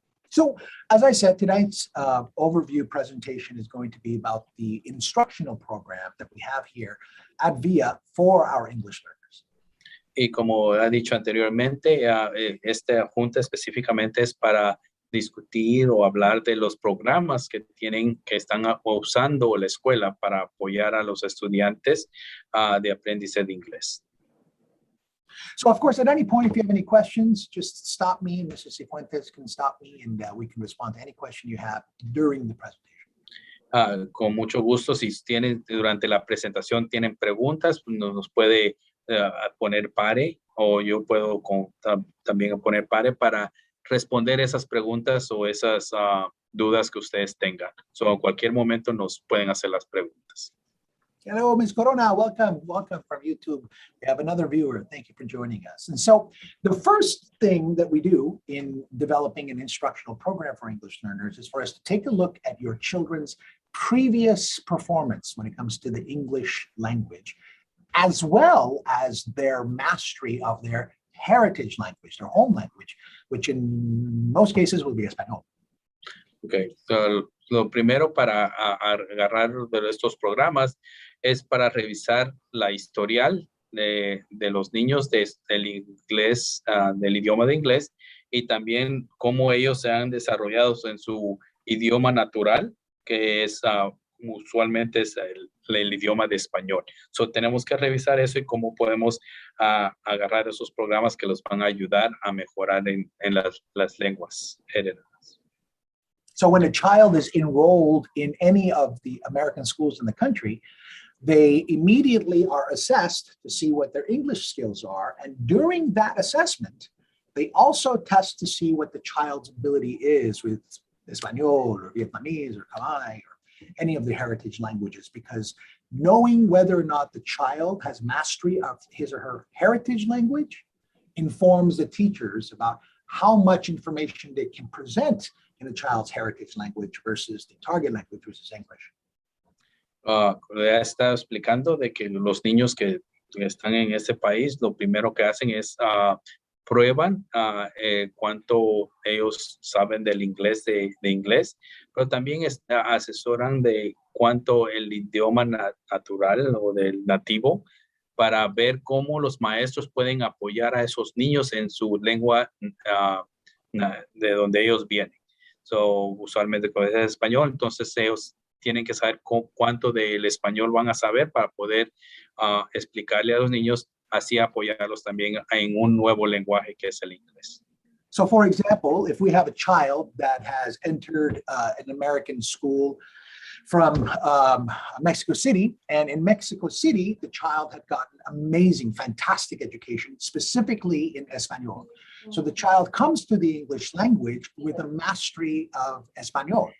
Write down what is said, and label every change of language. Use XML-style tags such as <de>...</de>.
<en>So, as I said, tonight's overview presentation is going to be about the instructional program that we have here at VIA for our English learners.</en> <es>Y como ha dicho anteriormente, esta junta específicamente es para discutir o hablar de los programas que están usando la escuela para apoyar a los estudiantes de aprendizaje de inglés.</es> <en>So, of course, at any point, if you have any questions, just stop me, and Mrs. Cifuentes can stop me, and we can respond to any question you have during the presentation.</en> <es>Con mucho gusto, si durante la presentación tienen preguntas, nos puede poner pare, o yo puedo también poner pare para responder esas preguntas o esas dudas que ustedes tengan. So, en cualquier momento nos pueden hacer las preguntas.</es> <en>Hello, Ms. Corona. Welcome from YouTube. We have another viewer. Thank you for joining us. And so the first thing that we do in developing an instructional program for English learners is for us to take a look at your children's previous performance when it comes to the English language, as well as their mastery of their heritage language, their home language, which in most cases will be Espanol.</en> <es>Okay, so lo primero para agarrar de estos programas es para revisar la historial de los niños del inglés, del idioma de inglés, y también cómo ellos se han desarrollado en su idioma natural, que es usualmente es el idioma de español. So, tenemos que revisar eso y cómo podemos agarrar esos programas que los van a ayudar a mejorar en las lenguas heredadas.</es> <en>So when a child is enrolled in any of the American schools in the country, they immediately are assessed to see what their English skills are. And during that assessment, they also test to see what the child's ability is with Espanol or Vietnamese or Khmer or any of the heritage languages, because knowing whether or not the child has mastery of his or her heritage language informs the teachers about how much information they can present in a child's heritage language versus the target language, which is English.</en> <es>Ya está explicando de que los niños que que están en ese país, lo primero que hacen es prueban cuánto ellos saben del inglés de inglés, pero también asesoran de cuánto el idioma natural o del nativo para ver cómo los maestros pueden apoyar a esos niños en su lengua de donde ellos vienen. So, usualmente con el español, entonces ellos tienen que saber cuánto del español van a saber para poder explicarle a los niños, así apoyarlos también en un nuevo lenguaje que es el inglés.</es> <en>So for example, if we have a child that has entered an American school from Mexico City, and in Mexico City, the child had gotten amazing, fantastic education, specifically in Espanol. So the child comes to the English language with a mastery of Espanol.</en>